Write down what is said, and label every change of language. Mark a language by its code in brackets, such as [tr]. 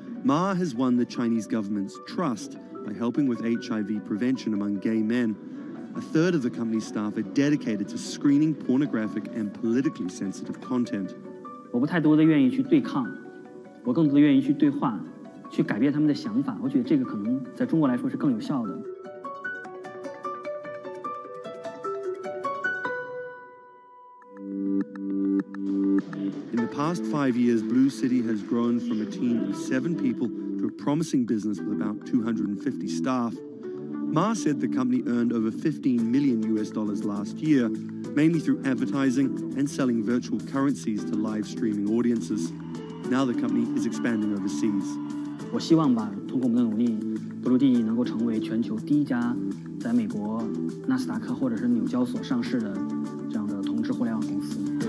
[en] Ma has won the Chinese government's trust by helping with HIV prevention among gay men. A third of the company's staff are dedicated to screening pornographic and politically sensitive content. [zh] 我不太多的愿意去对抗，我更多的愿意去对话，去改变他们的想法。我觉得这个可能在中国来说是更有效的。 [en] In the past 5 years, Blue City has grown from a team of 7 people to a promising business with about 250 staff. Ma said the company earned over $15 million last year, mainly through advertising and selling virtual currencies to live streaming audiences. Now the company is expanding overseas. [zh] 我希望吧，通过我们的努力，布鲁蒂能够成为全球第一家在美国纳斯达克或者是纽交所上市的这样的同志互联网公司。